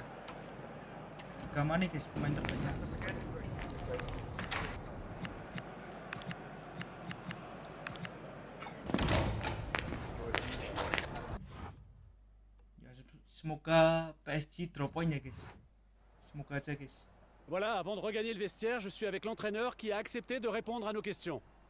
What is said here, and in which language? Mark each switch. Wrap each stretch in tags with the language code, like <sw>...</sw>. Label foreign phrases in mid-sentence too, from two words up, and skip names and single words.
<id>3 mana guys pemain terbanyak. Semoga PSG</id> <en>drop point</en> <id>ya guys. Semoga aja guys.</id> <fr>Voilà, avant de regagner le vestiaire, je suis avec l'entraîneur qui a accepté de répondre à nos questions.</fr>